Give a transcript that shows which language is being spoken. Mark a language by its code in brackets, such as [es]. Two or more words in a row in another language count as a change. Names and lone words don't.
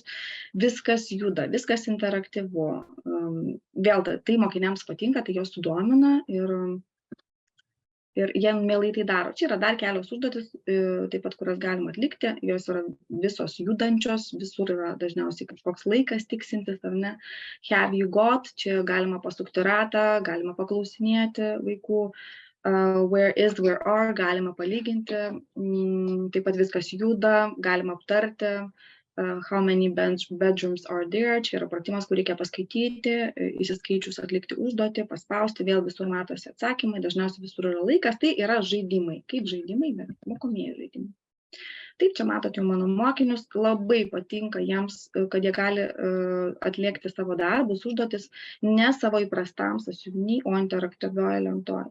[lt] Viskas juda, viskas interaktyvu. Vėl tai mokiniams patinka, tai jos sudomina ir jie mielai tai daro. Čia yra dar kelios užduotis, taip pat, kurias galima atlikti. Jos yra visos judančios, visur yra dažniausiai kažkoks laikas tiksintis, ar ne. [en] Have you got, [lt] čia galima pasukti ratą, galima paklausinėti vaikų. [en] Where is, where are, [lt] galima palyginti. Taip pat viskas juda, galima aptarti. [en] How many bedrooms are there, [lt] čia yra pratimas, kur reikia paskaityti, įsiskaičius atlikti užduotį, paspausti, vėl visur matosi atsakymai, dažniausiai visur yra laikas, tai yra žaidimai, kaip žaidimai, bet mokomieji žaidimai. Taip, čia matote mano mokinius, labai patinka jiems, kad jie gali atlikti savo darbus, užduotis, ne savo įprastam sąsiuviny, o interaktyvioje lentoje.